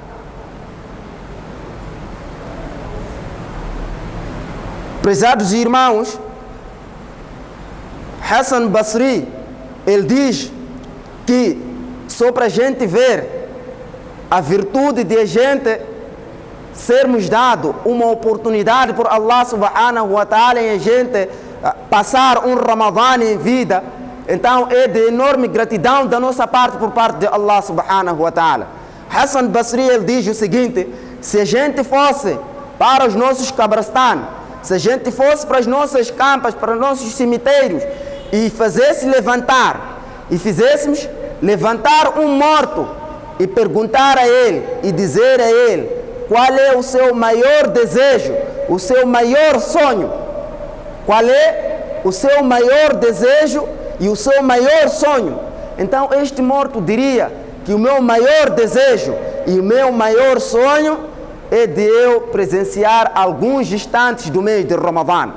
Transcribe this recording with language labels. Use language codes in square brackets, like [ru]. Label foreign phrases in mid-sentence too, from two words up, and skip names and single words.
[pt] Prezados irmãos, Hassan Basri, ele diz que só para a gente ver a virtude de a gente sermos dado uma oportunidade por [ar] الله سبحانه وتعالى [pt] e a gente passar um Ramadã em vida, então é de enorme gratidão da nossa parte por parte de [ar] الله سبحانه وتعالى. [pt] Hassan Basri, ele diz o seguinte: se a gente fosse para os nossos cabrastãs, se a gente fosse para as nossas campas, para os nossos cemitérios e fizéssemos levantar um morto e perguntar a ele e dizer a ele qual é o seu maior desejo, o seu maior sonho, qual é o seu maior desejo e o seu maior sonho, então este morto diria que o meu maior desejo e o meu maior sonho é de eu presenciar alguns instantes do mês de Ramadã.